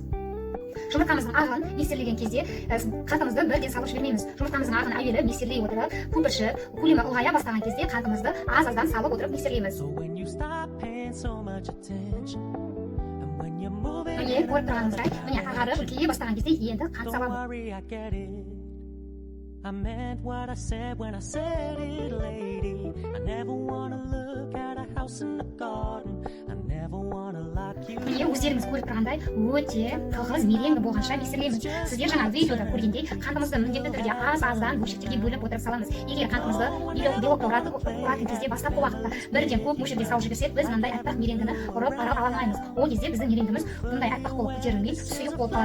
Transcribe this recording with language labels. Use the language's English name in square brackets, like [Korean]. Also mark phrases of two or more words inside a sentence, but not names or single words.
[Kazakh] Жұмыртқамыздың ағын миксерлеген кезде қантымызды бірден салып жібермейміз. Жұмыртқамыздың ағын әуелі миксерлей отырып, көпіршіп, көлемі ұлғая бастаған кезде қантымызды аз-аздан салып отырып миксерлейміз. Міне көріп тұрғанымыздай, міне ағарып үлкейе бастаған кезде енді қант саламыз. [English] I meant what I said when I said it, lady. I never wanna look at a house in the garden. I never wanna lock you. [Kazakh] Міне өздеріңіз көріп тұрғандай өте тығыз меренгі болғанша миксерлейміз. Сіздер жаңа видеода көргендей қантымызды міндетті түрде аз-аздан бөлшектерге бөліп отырып саламыз. Егер қантымызды белокты ұратын кезде бастапқы уақытта бірден көп мөлшерде салып жіберсек, біз мынандай аппақ меренгіні ұрып ала алмаймыз. Ол кезде біздің меренгіміз бұндай аппақ болып көтерілмей, сұйық болып қалады.